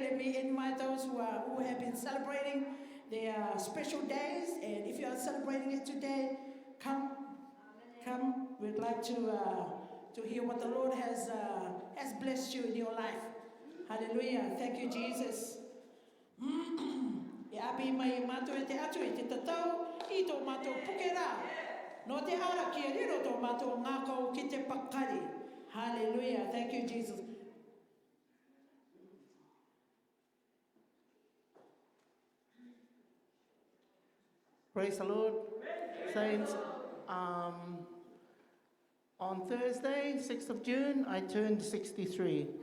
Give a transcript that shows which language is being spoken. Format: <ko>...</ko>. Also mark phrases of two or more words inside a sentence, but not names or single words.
<en>Let me invite those who have been celebrating their special days. And if you are celebrating it today, come. We'd like to hear what the Lord has blessed you in your life. Hallelujah. Thank you, Jesus.</en> <rar>E api mai mato e te atu e te tatou I tō mato pukera. No te ara ki a riro tō mato ngākau ki te pakari.</rar> <en>Hallelujah. Thank you, Jesus. Praise the Lord. Saints, on Thursday, 6th of June, I turned 63.</en>